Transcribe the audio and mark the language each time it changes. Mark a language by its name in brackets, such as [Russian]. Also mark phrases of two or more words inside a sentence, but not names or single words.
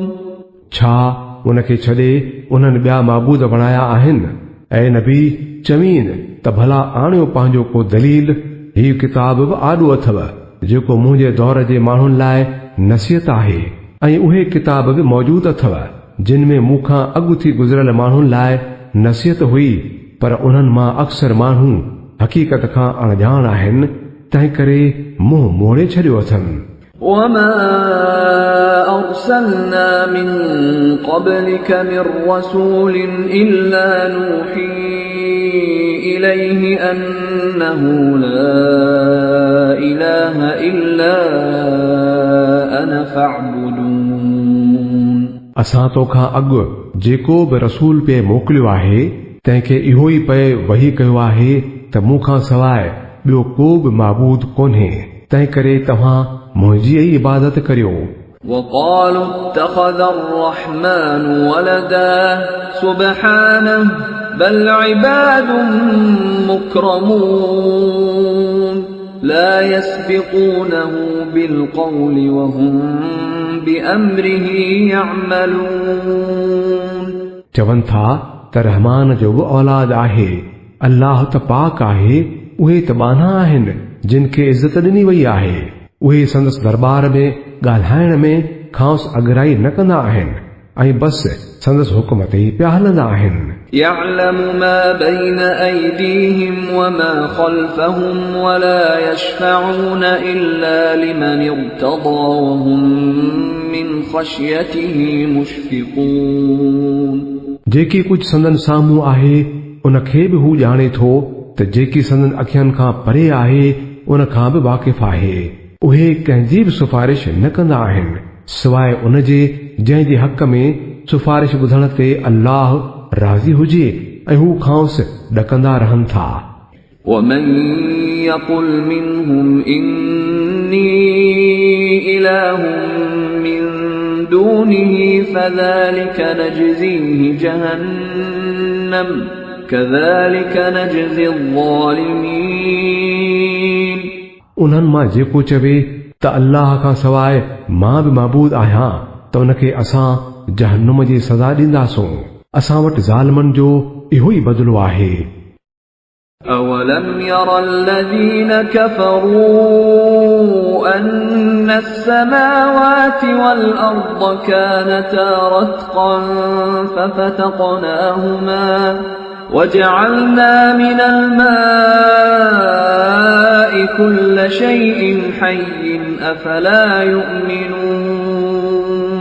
[Sindhi] छा उनखे छॾे उन्हनि ॿिया माबूद बणाया आहिनि. ऐं नबी चवीन त भला आणियो पंहिंजो को दलील. हीउ किताब बि आॾो अथव जेको मुंहिंजे दौर जे माण्हुनि लाइ नसीहत आहे ऐं उहे किताब बि मौजूद अथव जिन में मूंखां अॻु थी गुज़िरियल माण्हुनि लाइ नसीहत हुई पर उन्हनि मां अक्सर माण्हू हक़ीक़त खां अणॼाण आहिनि तंहिं करे मुंहुं मोड़े छॾियो अथनि. [Arabic] وما أرسلنا من قبلك من رسول إلا نوحي إليه أنه لا إله إلا أنا فاعبدون [Sindhi] असां तोखां अॻु जेको बि रसूल पे मोकिलियो आहे तंहिंखे इहो ई पे वही कयो आहे त मूंखां सवाइ ॿियो को बि माबूद कोन्हे तंहिं करे तव्हां मुंहिंजी ई इबादत करियो [Arabic] وقالوا اتخذ الرحمن ولدا سبحانه بل عباد مكرمون لا يسبقونه بالقول وهم بأمره يعملون [Sindhi] चवनि था त रहमान जो बि औलाद आहे अल्लाह त पाक आहे उहे त बाना आहिनि जिन खे इज़त ॾिनी वई आहे उहे संदसि दरबार में ॻाल्हाइण में खांसि अगराई न कंदा आहिनि ऐं बसि संदसि हुकुम ते ई पिया हलंदा आहिनि [Arabic] يعلم ما بين أيديهم وما خلفهم ولا يشفعون إلا لمن ارتضى وهم من خشيته مشفقون [Sindhi] जेकी कुझु संदन साम्हूं आहे उन खे बि हू ॼाणे थो त जेकी संदन अखियुनि खां परे आहे उन खां बि वाक़िफ़ आहे उहे कंहिंजी बि सिफारिश न कंदा आहिनि सवाइ उन जे जंहिं जे हक़ में सिफारिश ॿुधण ते अल्लाह राज़ी हुजे ऐं हू खांसि ॾकंदा रहनि था [Arabic] ومن يقل منهم إني إله من دونه فذلك نجزيه جهنم كذلك نجزي الظالمين [Sindhi] उन्हनि मां जेको चवे त अल्लाह खां सवाइ मां बि माबूद आहियां त उनखे असां जहन्नुम जी सज़ा ॾींदासूं असां वटि ज़ालिमनि जो इहो ई बदिलो आहे [Arabic] أولم ير الذين كفروا أن السماوات والأرض كانتا رتقا ففتقناهما وجعلنا من الماء كل شيء حي أفلا يؤمنون